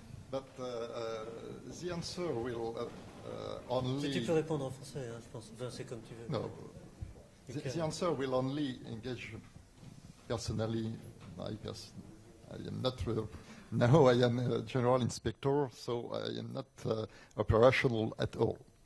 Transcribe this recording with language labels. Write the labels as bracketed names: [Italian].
[English] But the answer will only... [French] Si tu peux répondre en français, hein, je pense. Enfin, c'est comme tu veux. [English] No. The answer will only engage personally. I am not... now I am a general inspector, so I am not operational at all.